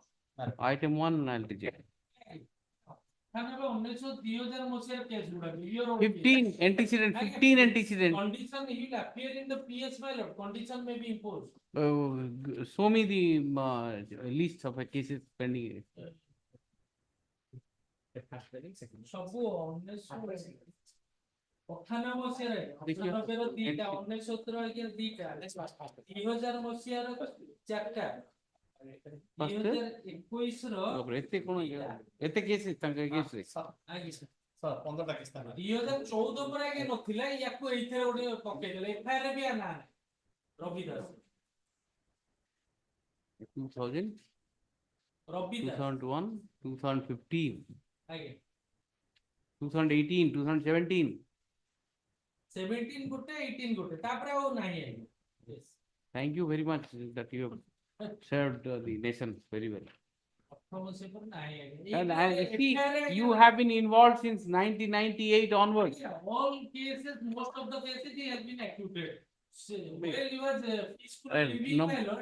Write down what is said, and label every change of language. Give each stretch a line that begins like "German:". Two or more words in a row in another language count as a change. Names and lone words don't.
English: Item 1 I will reject. 15 antecedent, 15 antecedent. Condition, he will appear in the PS, my lord. Condition may be imposed. Show me the list of cases pending.
Odia: ସବୁ 98 ମସିହାରେ 98 ଦିଟା 99 ଆଜ୍ଞା ଦିଟା 2000 ମସିହାର 4ଟା 2021 ର ଏତେ କଣ ଏତେ କେସ୍ ତାଙ୍କ କେସ୍ ରେ ଆଜ୍ଞା ସର 15ଟା କେସ୍ 2014 ପରେ ଆଜ୍ଞା ନଥିଲା ୟାକୁ ଏଇଥିରେ ଗୋଟେ ପକେଇଦେଲେ ଏଫଆଇଆର ବି ଆନା ରବି ଦାସ 2000 ରବି ଦାସ 2001 2015 ଆଜ୍ଞା 2018 2017 17 ଗୋଟେ 18 ଗୋଟେ ତାପରେ ଆଉ ନାହିଁ ଆଜ୍ଞା yes
English: thank you very much that you have served the nation very well. And see, you have been involved since 1998 onwards. All cases, most of the cases he has been acquitted. Where he was peacefully living, my lord.